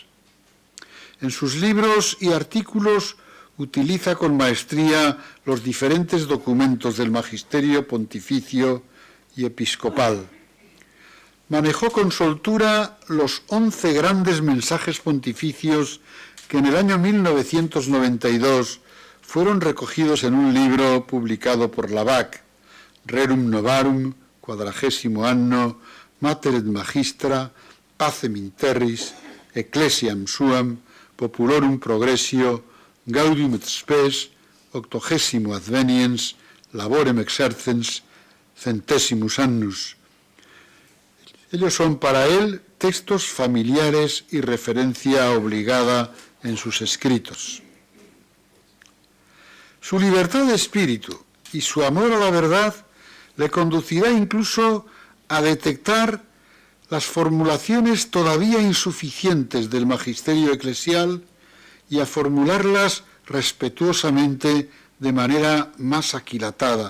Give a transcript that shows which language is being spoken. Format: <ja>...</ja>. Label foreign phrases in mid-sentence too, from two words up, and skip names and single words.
<es>En sus libros y artículos utiliza con maestría los diferentes documentos del magisterio pontificio y episcopal. Manejó con soltura los 11 grandes mensajes pontificios que en el año 1992 fueron recogidos en un libro publicado por la BAC, Rerum Novarum, 40º anno, Mater et Magistra, Pacem in Terris, Ecclesiam Suam, Populorum Progressio, Gaudium et Spes, 80º Adveniens, Laborem Exercens, Centesimus Annus. Ellos son para él textos familiares y referencia obligada en sus escritos. Su libertad de espíritu y su amor a la verdad le conducirá incluso a detectar las formulaciones todavía insuficientes del magisterio eclesial y a formularlas respetuosamente de manera más aquilatada.</es>